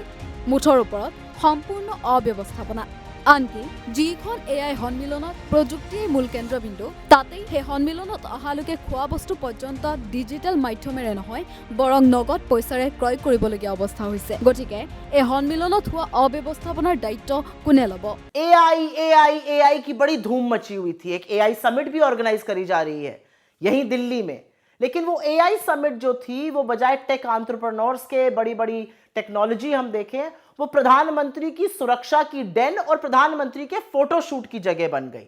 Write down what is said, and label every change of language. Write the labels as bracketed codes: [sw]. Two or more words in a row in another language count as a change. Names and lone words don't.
[as] মুঠৰ ওপৰত সম্পূৰ্ণ অব্যৱস্থাপনা। আনকি যিখন এআই সন্মিলনত প্ৰযুক্তিৰ মূল কেন্দ্ৰবিন্দু, তাতেই সেই সন্মিলনত অহালৈকে খোৱা বস্তু পৰ্যন্ত ডিজিটেল মাধ্যমেৰে নহয়, বৰং নগদ পইচাৰে ক্ৰয় কৰিবলগীয়া অৱস্থা হৈছে। গতিকে এই সন্মিলনত হোৱা অব্যৱস্থাপনাৰ দায়িত্ব কোনে ল'ব? [hi] एआई की बड़ी धूम मची हुई थी। एक [en] AI summit [hi] भी ऑर्गेनाइज करी जा रही है यहीं दिल्ली में। लेकिन वो [en] AI summit [hi] जो थी, वो बजाय [en] tech entrepreneurs [hi] के, बड़ी बड़ी टेक्नोलॉजी हम देखें, वो प्रधानमंत्री की सुरक्षा की डेन और प्रधानमंत्री के फोटोशूट की जगह बन गई।